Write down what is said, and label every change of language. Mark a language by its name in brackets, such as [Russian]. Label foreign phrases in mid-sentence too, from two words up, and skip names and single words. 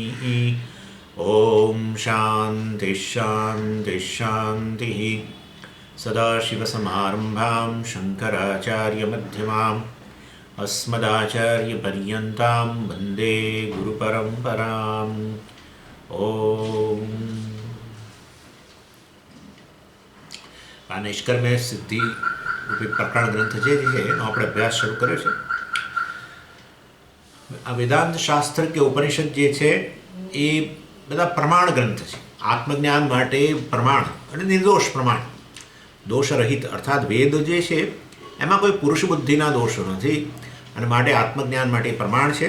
[Sanskrit] ॐ शान्तिः शान्तिः शान्तिः। सदाशिवसमारम्भां शङ्कराचार्यमध्यमाम् अस्मदाचार्यपर्यन्तां वन्दे गुरुपरम्पराम्। [Gujarati] ओम આ નિષ્કર્મે સિદ્ધિ રૂપી પ્રકરણ ગ્રંથ જે છે એનો આપણે અભ્યાસ શરૂ કર્યો છે. આ વેદાંત શાસ્ત્ર કે ઉપનિષદ જે છે એ બધા પ્રમાણ ગ્રંથ છે. આત્મજ્ઞાન માટે પ્રમાણ અને નિર્દોષ પ્રમાણ, દોષરહિત અર્થાત વેદ જે છે એમાં કોઈ પુરુષ બુદ્ધિના દોષો નથી અને માટે આત્મજ્ઞાન માટે પ્રમાણ છે.